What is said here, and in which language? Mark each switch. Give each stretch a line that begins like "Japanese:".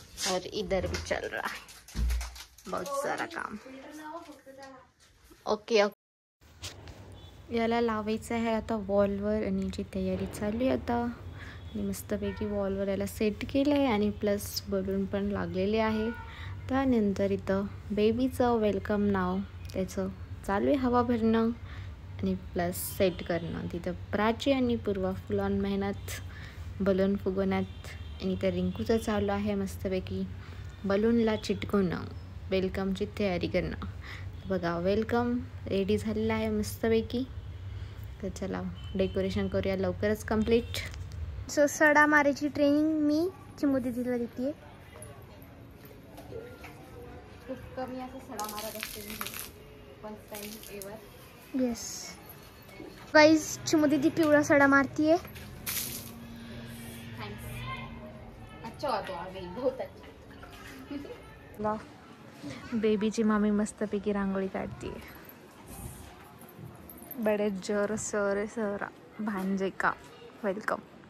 Hindi: और इधर भी चल रहा है बहुत सारा काम.
Marathi: ओके याला लावायचं आहे आता वॉलवर आणि याची तयारी चालू आहे आता. आणि मस्तपैकी वॉलवर याला सेट केलं आहे आणि प्लस बलून पण लागलेले आहे. त्यानंतर इथं बेबीचं वेलकम नाव त्याचं चालू आहे हवा भरणं आणि प्लस सेट करणं. तिथं प्राची आणि पूर्वा फुल ऑन मेहनत बलून फुगवण्यात आणि त्या रिंकूचं चालू आहे मस्तपैकी बलूनला चिटकवणं, वेलकमची तयारी करणं. बघा वेलकम रेडी झालेला आहे मस्तपैकी. तर चला डेकोरेशन करूया लवकरच कंप्लीट. सो सडा मारायची ट्रेनिंग मी चिमू दीदीला देते. खूप कमी असं सडा मारत असते मी first time ever. Yes guys, Chimu दीदी पिवळा सडा मारतीये.
Hindi: अच्छा हुआ तो आ गई, बहुत अच्छा.
Marathi: बेबीची मामी मस्तपैकी रांगोळी काढतीये.
Hindi: बड़े जोर सोरे सोरा भांजे का वेलकम.